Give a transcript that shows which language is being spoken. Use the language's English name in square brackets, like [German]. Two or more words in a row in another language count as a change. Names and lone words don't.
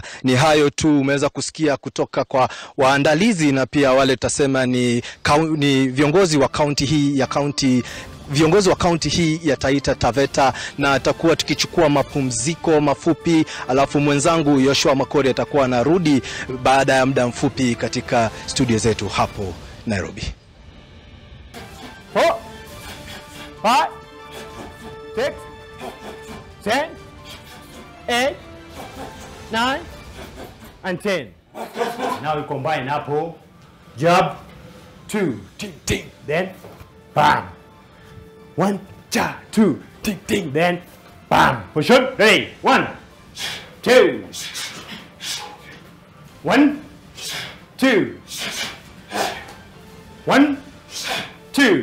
[Swahili] Ni hayo tu umeweza kusikia kutoka kwa waandalizi na pia wale tutasema ni viongozi wa kaunti hii ya Taita Taveta, na atakuwa tukichukua mapumziko mafupi, alafu mwenzangu Yoshua Makori atakuwa anarudi baada ya muda mfupi katika studio zetu hapo Nairobi. [English] 4, 5, 6, 7, 8, 9, and 10. Now we combine hapo, jab, 2, ting, ting, then bam. 1, 2, ting, ting, then bam. Push up, ready, 1, 2, 1, 2, 1, 2.